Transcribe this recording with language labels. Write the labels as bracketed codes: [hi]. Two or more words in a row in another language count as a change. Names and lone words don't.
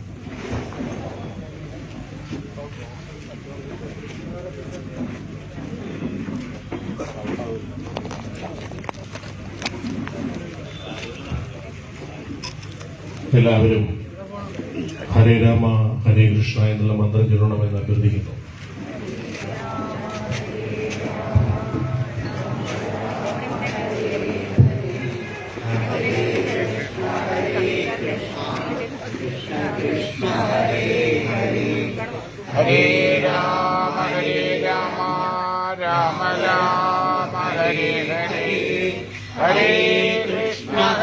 [ml] എല്ലാവരും [sa] ഹരേ രാമ ഹരേ കൃഷ്ണ [ml] എന്നുള്ള മന്ത്രം ചൊല്ലണമെന്ന് അഭ്യർത്ഥിക്കുന്നു. [sa] ഹരേ രാമ രാമ രാമ ഹരേ ഹരേ, ഹരേ കൃഷ്ണ